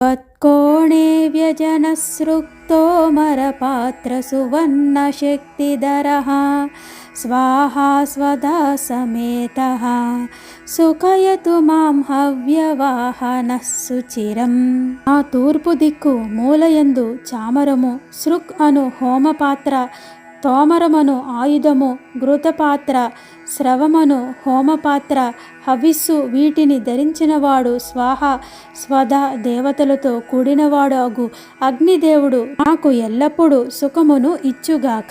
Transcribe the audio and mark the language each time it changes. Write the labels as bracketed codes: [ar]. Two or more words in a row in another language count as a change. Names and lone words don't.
[sa] त्वत्कोणे व्यजनसृक्तो मरपात्रसुवर्णशक्तिधरः स्वाहा स्वधा समेतः सुखयतु मां हव्यवाहनः सुचिरम्। [te] ఆ తూర్పు దిక్కు మూలయందు చామరము, సృక్ అను హోమపాత్ర, తోమరమను ఆయుధము, ఘృతపాత్ర, స్రవమను హోమపాత్ర, హవిస్సు వీటిని ధరించినవాడు స్వాహ స్వధ దేవతలతో కూడినవాడు అగు అగ్నిదేవుడు నాకు ఎల్లప్పుడూ సుఖమును ఇచ్చుగాక।